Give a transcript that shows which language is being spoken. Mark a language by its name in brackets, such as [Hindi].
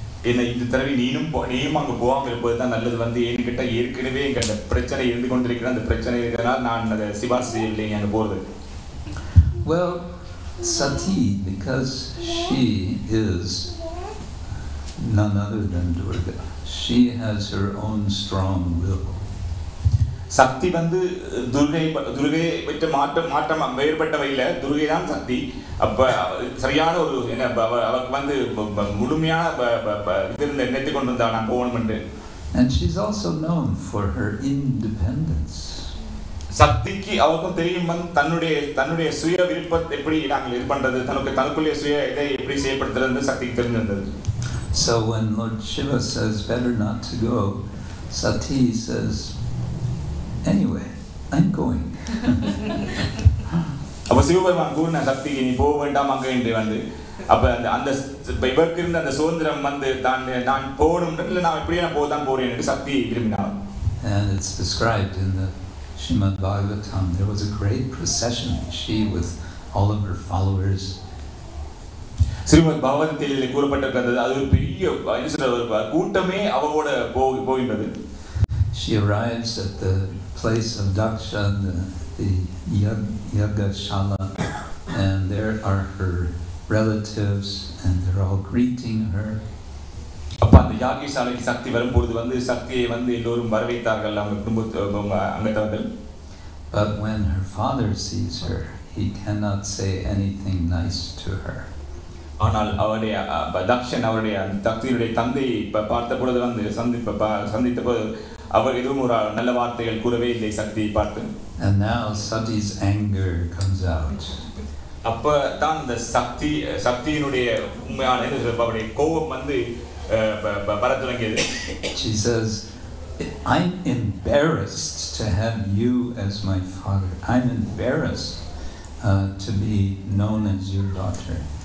[Tamil] என்ன இந்த தடவை நீயும் அங்கே போகாமல் இருப்பது தான் நல்லது. வந்து என்கிட்ட ஏற்கனவே எங்க அந்த பிரச்சனை இருந்து கொண்டிருக்கிற அந்த பிரச்சனை இருக்கிறதுனால நான் அதை சிபாரிசு செய்யவில்லை அங்கே போகிறது. [English] Well, Sati, because she is none other than Durga, she has her own strong will. [Tamil] சக்தி வந்து துர்கை விட்டு மாற்றம் வேறுபட்டவையில் துர்கை தான் சக்தி. அப்போ சரியான ஒரு என்ன அவருக்கு வந்து முழுமையான இது நினைத்து கொண்டு வந்தா நான் போகணும் என்று. [English] And she's also known for her independence. [Tamil] சக்திக்கு அவருக்கும் தெரியும் வந்து தன்னுடைய சுய விருப்பத்தை எப்படி நாங்கள் இது பண்றது, தனக்குள்ளே சுய இதை எப்படி செயல்படுத்துறது சக்திக்கு தெரிஞ்சிருந்தது. [English] So when Lord Shiva says better not to go, Sati says, anyway, I'm going. [Tamil] அப்ப சிவபெருமான் கூறின சக்திக்கு நீ போக வேண்டாம் அங்க என்று வந்து அப்ப அந்த இவருக்கு இருந்த அந்த சுதந்திரம் வந்து நான் போகணும் இல்லை நான் எப்படியே நான் போதான் போறேன் என்று சக்தி விரும்பினார். [English] And it's described in the Srimad Bhagavatam. There was a great procession. She with all of her followers. [Tamil] Srimad பாகவதத்தில் கூறப்பட்டிருக்கிறது அது ஒரு பெரிய கூட்டமே அவரோட போகின்றது. [English] She arrives at the place of Daksha, the Yagashala, and there are her relatives, and they're all greeting her. [Tamil] அப்ப அந்த யாகசாலைக்கு சக்தி வரும்போது வந்து சக்தியை வந்து எல்லோரும் வரவேற்றார்கள் அவங்க குடும்ப அங்கத்தவர்கள். [English] But when her father sees her, he cannot say anything nice to her. [Tamil] ஆனால் அவருடைய தக்ஷன் அவருடைய சக்தியுடைய தந்தை பார்த்த பொழுது வந்து சந்தித்த போது அவர் எதுவும் ஒரு நல்ல வார்த்தைகள் கூறவே இல்லை சக்தியை பார்த்து. [English] And now Sati's anger comes out. [Tamil] அப்ப தான் இந்த சக்தியினுடைய உண்மையான அவருடைய கோபம் வந்து வர தொடங்கியது. [English] She says, I'm embarrassed to have you as my father. I'm embarrassed to be known as your daughter.